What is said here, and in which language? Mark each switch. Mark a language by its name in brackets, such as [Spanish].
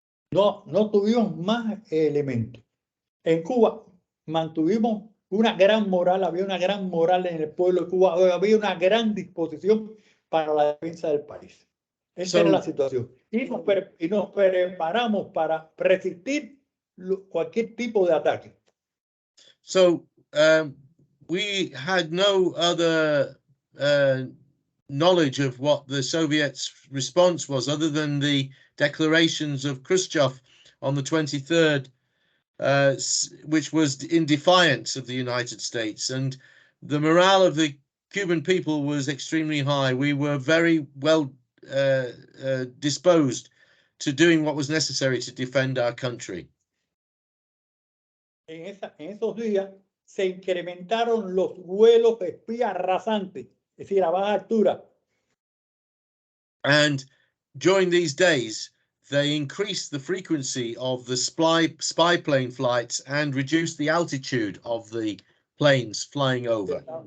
[Spanish] No tuvimos más elementos. En Cuba mantuvimos una gran moral, había una gran moral en el pueblo de Cuba, había una gran disposición para la defensa del país. Esa era la situación. Y nos preparamos para resistir cualquier tipo de ataque. [English] So we had no other knowledge of what the Soviets' response was other than the declarations of Khrushchev on the 23rd, which was in defiance of the United States. And the morale of the Cuban people was extremely high. We were very well disposed to doing what was necessary to defend our country. [Spanish] En esos días se incrementaron los vuelos de espías rasantes, es decir, a baja altura. [English] And during these days, they increased the frequency of the spy plane flights and reduced the altitude of the planes flying over.